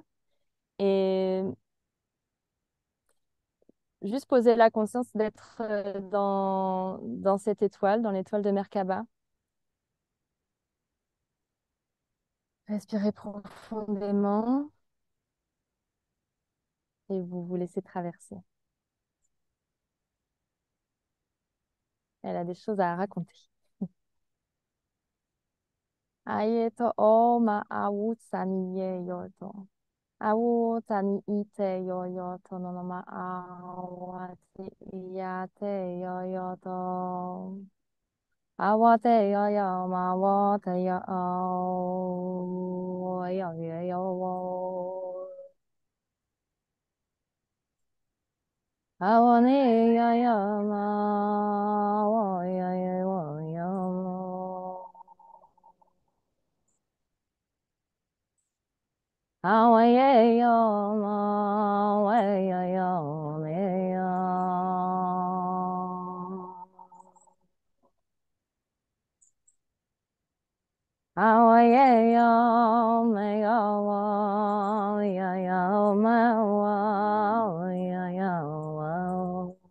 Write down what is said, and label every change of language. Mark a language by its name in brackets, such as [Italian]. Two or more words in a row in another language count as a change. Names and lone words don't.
[French] Et juste poser la conscience d'être dans cette étoile, dans l'étoile de Merkaba. Respirez profondément et vous vous laissez traverser. Elle a des choses à raconter. Ayeto o ma awutsani ye yoto. Awutsani ite yo yoto no no ma awati iyate yo yoto. Awate yo yo ma wate yo o yo yo yo wo. Awani yo yo ma wo yo yo wo yo. Awaye ma way yo me yo. Awaye yo me yo yo yo me yo yo.